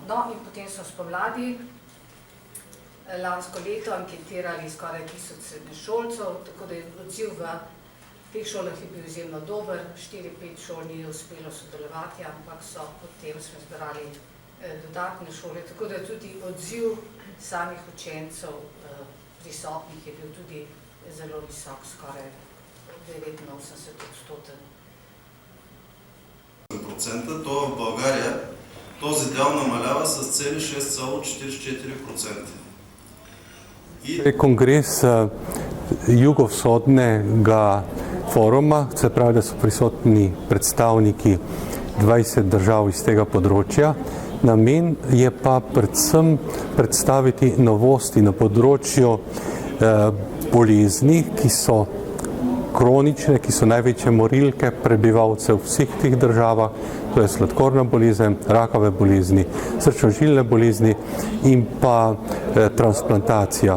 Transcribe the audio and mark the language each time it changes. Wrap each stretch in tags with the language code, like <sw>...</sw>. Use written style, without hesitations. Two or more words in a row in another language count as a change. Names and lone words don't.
<sl>No in potem smo spomladi lansko leto anketirali skoraj 1000 srednješolcev, tako da je odziv v teh šolah je bil izjemno dober, 4-5 šol ni uspelo sodelovati, ampak so potem smo zbrali dodatne šole, tako da tudi odziv samih učencev prisotnih je bil tudi zelo visok, skoraj 89%.</sl> <bg>То в България този дял намалява с цели 6,44%.</bg> <sl>Kongres jugovzhodnega foruma, se pravi, da so prisotni predstavniki 20 držav iz tega področja. Namen je pa predvsem predstaviti novosti na področju bolezni, ki so kronične, ki so največje morilke prebivalcev vseh teh državah, to je sladkorna bolezen, rakave bolezni, srčno-žilne bolezni in pa transplantacija.</sl>